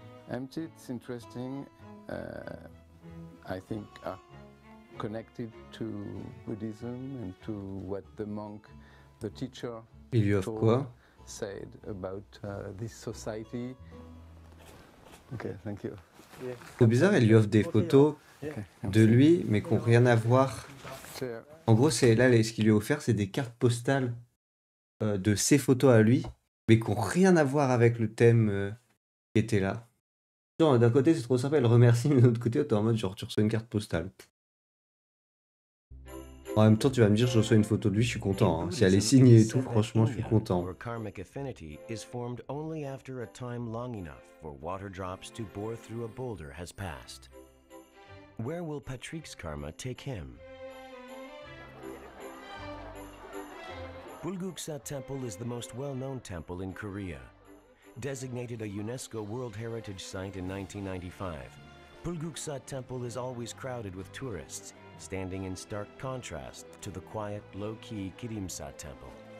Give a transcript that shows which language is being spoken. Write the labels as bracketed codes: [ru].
[en] Empty, it's interesting. I think connected to Buddhism and to what the monk, the teacher, [fr] Il lui offre quoi? [en] said about this society. Okay, thank you. [fr] C'est bizarre, il lui offre des photos de lui, mais qui n'ont rien à voir. En gros, c'est là, ce qu'il lui a offert, c'est des cartes postales de ses photos à lui, mais qui n'ont rien à voir avec le thème qui était là. Genre, d'un côté, c'est trop sympa, elle remercie, mais de l'autre côté, t'es en mode genre, tu reçois une carte postale. En même temps, tu vas me dire, je reçois une photo de lui, je suis content. Hein. Si elle est signée et tout, franchement, je suis content. [en] Karmic affinity is formed only after a time long enough for water drops to bore through a boulder has passed. Where will Patrick's karma take him? Bulguksa Temple is the most well-known temple in Korea. Designated a UNESCO World Heritage Site in 1995, Bulguksa Temple is always crowded with tourists, standing in stark contrast to the quiet, low-key Kirimsa Temple.